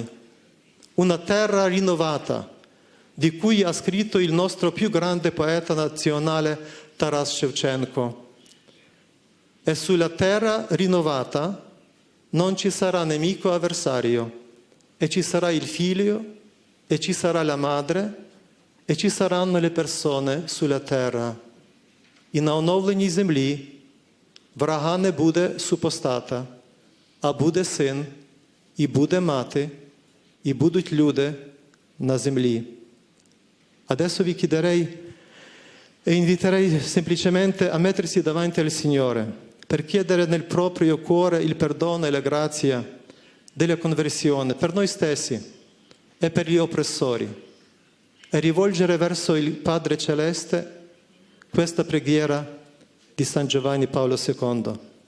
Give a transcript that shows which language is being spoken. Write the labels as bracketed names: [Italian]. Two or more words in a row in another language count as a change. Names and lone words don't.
[Italian] Una terra rinnovata, di cui ha scritto il nostro più grande poeta nazionale Taras Shevchenko. E sulla terra rinnovata non ci sarà nemico avversario, e ci sarà il figlio, e ci sarà la madre, e ci saranno le persone sulla terra. [Ukrainian] І на оновленій землі врага не буде супостата, а буде син, і буде мати, і будуть люди на землі. [Italian] Adesso vi chiederei e inviterei semplicemente a mettersi davanti al Signore per chiedere nel proprio cuore il perdono e la grazia della conversione per noi stessi e per gli oppressori e rivolgere verso il Padre Celeste questa preghiera di San Giovanni Paolo II.